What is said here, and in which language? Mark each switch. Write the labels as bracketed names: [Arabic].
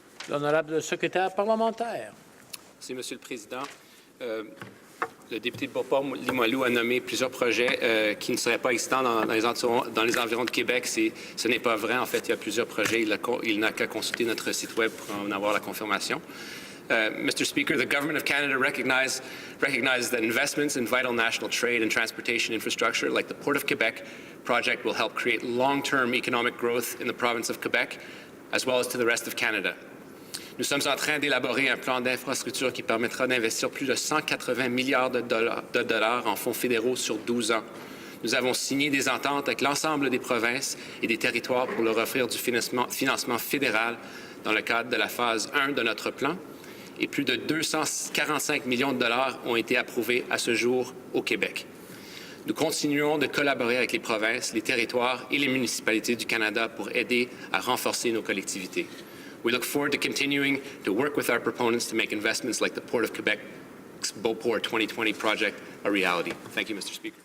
[French] L'honorable secrétaire parlementaire. Merci, Monsieur le Président. Le député de Beauport-Limoilou a nommé plusieurs projets qui ne seraient pas existants dans les environs de Québec. Ce n'est pas vrai. En fait, il y a plusieurs projets. Il n'a qu'à consulter notre site Web pour en avoir la confirmation. [English] Mr. Speaker, the Government of Canada recognizes that investments in vital national trade and transportation infrastructure, like the Port of Quebec project, will help create long-term economic growth in the province of Quebec, as well as to the rest of Canada. [French] Nous sommes en train d'élaborer un plan d'infrastructure qui permettra d'investir plus de 180 milliards de dollars en fonds fédéraux sur 12 ans. Nous avons signé des ententes avec l'ensemble des provinces et des territoires pour leur offrir du financement fédéral dans le cadre de la phase 1 de notre plan. Et plus de 245 millions de dollars ont été approuvés à ce jour au Québec. Nous continuons de collaborer avec les provinces, les territoires et les municipalités du Canada pour aider à renforcer nos collectivités. [English] We look forward to continuing to work with our proponents to make investments like the Port of Quebec's Beauport 2020 project a reality. Thank you, Mr. Speaker.